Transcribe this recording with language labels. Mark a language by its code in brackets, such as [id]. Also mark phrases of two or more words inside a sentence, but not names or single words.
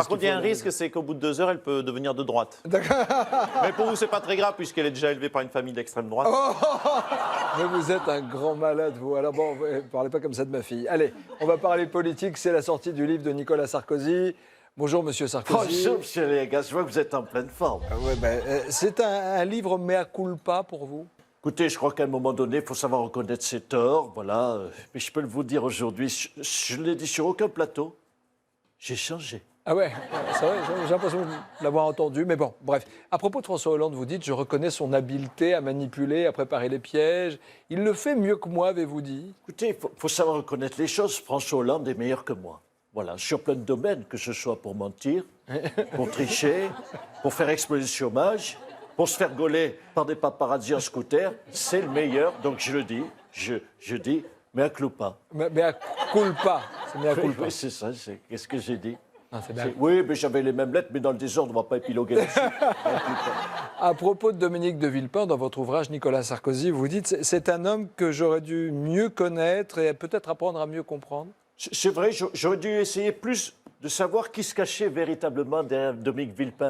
[fr] Par contre, il y a un risque, c'est qu'au bout de 2 heures, elle peut devenir de droite. Mais pour vous, c'est pas très grave, puisqu'elle est déjà élevée par une famille d'extrême droite. Mais vous êtes un grand malade, vous. Alors bon, ne parlez pas comme ça de ma fille. Allez, on va parler politique. C'est la sortie du livre de Nicolas Sarkozy. Bonjour, monsieur Sarkozy. Bonjour, monsieur Légas, je vois que vous êtes en pleine forme. C'est un livre [la] mea culpa [fr] pour vous? Écoutez, je crois qu'à un moment donné, il faut savoir reconnaître ses torts, voilà. Mais je peux vous dire aujourd'hui, je ne l'ai dit sur aucun plateau, j'ai changé. Ah ouais, c'est vrai, j'ai l'impression de l'avoir entendu. Mais bon, bref. À propos de François Hollande, vous dites, je reconnais son habileté à manipuler, à préparer les pièges. Il le fait mieux que moi, avez-vous dit? Écoutez, il faut savoir reconnaître les choses. François Hollande est meilleur que moi. Voilà, sur plein de domaines, que ce soit pour mentir, pour tricher, pour faire exploser le chômage, pour se faire gauler par des paparazzis en scooter, c'est le meilleur. Donc je le dis, je dis, [la] mea culpa. Mea culpa. C'est mea culpa. [fr] Oui, c'est ça, qu'est-ce que j'ai dit? Ah, c'est bien. Oui, mais j'avais les mêmes lettres, mais dans le désordre, on ne va pas épiloguer là-dessus. À propos de Dominique de Villepin, dans votre ouvrage Nicolas Sarkozy, vous dites c'est un homme que j'aurais dû mieux connaître et peut-être apprendre à mieux comprendre. C'est vrai, j'aurais dû essayer plus de savoir qui se cachait véritablement derrière Dominique Villepin.